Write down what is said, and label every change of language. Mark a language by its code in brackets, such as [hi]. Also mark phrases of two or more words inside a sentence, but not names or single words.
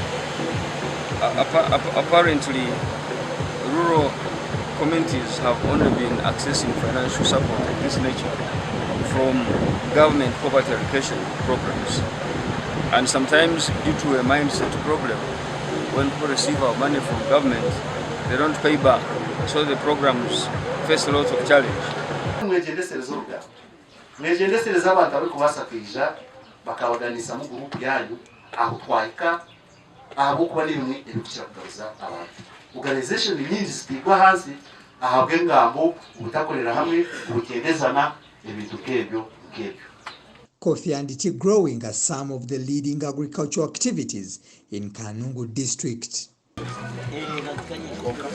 [en] Apparently, rural communities have only been accessing financial support of this nature from government poverty education programs. And sometimes, due to a mindset problem, when people receive our money from government, they don't pay back. So the programs face a lot of challenge. [nyn] Mwejendesereza abantu abari kubasakirija bakabaganisa mu group yanyu aho twaika aho kuba nimwe ebikira kugaruza abantu organization nyingi zitigwa hansi ahabwe ngambo ubutakorera hamwe ubukendezana ibintu kebyo. [en] Coffee and tea growing are some of the leading agricultural activities in Kanungu district.